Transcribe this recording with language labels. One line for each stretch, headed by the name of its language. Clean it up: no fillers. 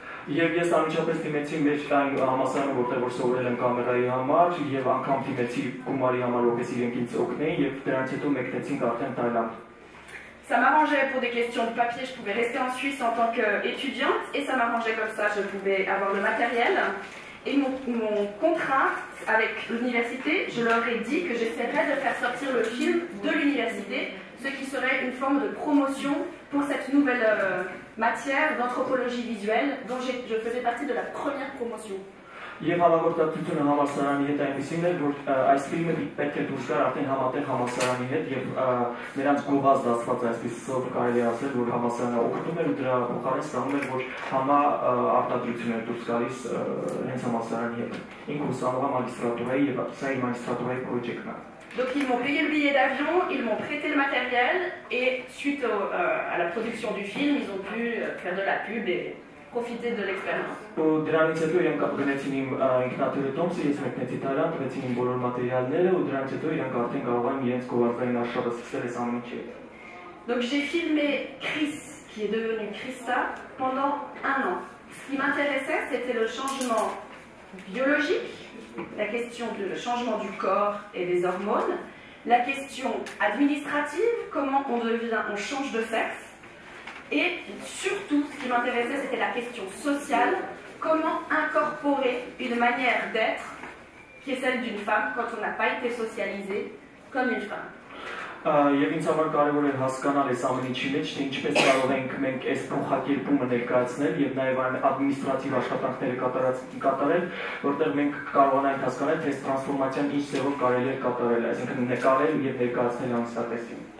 Armenian: Եվ ես անմիջապես դիմեցի մեր այն համալսարանը, որտեղ որ սովորել եմ կամերայի համար, եւ անգամ դիմեցի գումարի համար, որպես իրենք ինձ օգնեին, եւ դրանից հետո մեկնեցինք արդեն Թայլանդ։
French: Ça m'arrangeait pour des questions de papier, je pouvais rester en Suisse en tant qu'étudiante, et ça m'arrangeait comme ça, je pouvais avoir le matériel. Et mon contrat avec l'université, je leur ai dit que j'essaierais de faire sortir le film de l'université, ce qui serait une forme de promotion pour cette nouvelle matière d'anthropologie visuelle dont je faisais partie de la première promotion.
Armenian: Եվ համագործակցությունը համալսարանի հետ այնպեսին էր, որ այս ֆիլմը պետք է դուրս գար արդեն համատեղ համալսարանի հետ եւ նրանց գովազդ դասված այսպես կարելի ասել, որ համալսարանը օգտվում էր ու դրա փոխարեն ստանում էր, որ համա արտադրություն էր դուրս գալիս հենց համալսարանի հետ։ Ինքը ուսանող է մագիստրատուրայի եւ սա իր մագիստրատուրայի պրոջեկտն է։
French: Donc ils m'ont payé le billet d'avion, ils m'ont prêté le matériel et suite à la production du film, ils ont pu faire de la pub et profiter de l'expérience.
Armenian: Դրանից հետո իրանք գնացին իմ ինքնաթիռի տոմսը, ես մեկնեցի Թայլանդ, տվեցին իմ բոլոր մատերիալները ու դրանից հետո իրանք արդեն կարող են իրենց գովազդային արշավը սկսել այս ամեն ինչի։
French: Donc j'ai filmé Chris, qui est devenu Christa, pendant 1 an. Ce qui m'intéressait, c'était le changement biologique, la question du changement du corps et des hormones, la question administrative, comment on change de sexe, et surtout, ce qui m'intéressait, c'était la question sociale, comment incorporer une manière d'être qui est celle d'une femme quand on n'a pas été socialisé comme une femme.
Armenian: Եվ ինձ համար կարևոր է հասկանալ այս ամեն ինչի մեջ, թե ինչպես կարող ենք մենք այս փոխակերպումը ներկայացնել եւ նաեւ այն ադմինիստրատիվ աշխատանքները կատարել, որտեղ մենք կարողանանք հասկանալ, թե այս տրանսֆորմացիան ինչ ձևով կարելի է կատարել, այսինքն նկարել եւ ներկայացնել անստատեսին։